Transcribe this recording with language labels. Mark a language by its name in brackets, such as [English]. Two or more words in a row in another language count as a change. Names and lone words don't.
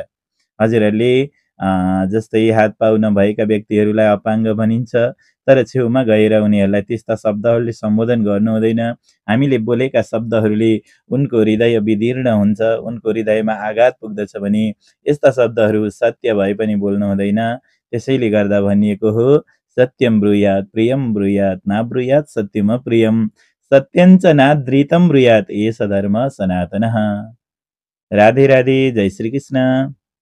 [Nepali] हजुरहरूले जस्तै हात पाउ नभएका व्यक्तिहरूलाई अपाङ्ग भनिन्छ, तर छेउमा गएर उनीहरूलाई त्यस्ता शब्दहरूले सम्बोधन गर्नु हुँदैन। हामीले बोलेका शब्दहरूले उनको हृदय विदीर्ण हुन्छ, उनको हृदयमा आघात पुग्दछ भने यस्ता शब्दहरू सत्य भए पनि बोल्नु हुँदैन। त्यसैले गर्दा भनिएको हो [Sanskrit] सत्यम ब्रूयात् प्रियम ब्रूयात् नाब्रूयात् सत्यम प्रियम सत्यञ्च नाद्रितं ब्रूयात् एष धर्म सनातनः। [Nepali] राधे राधे, जय श्री कृष्ण।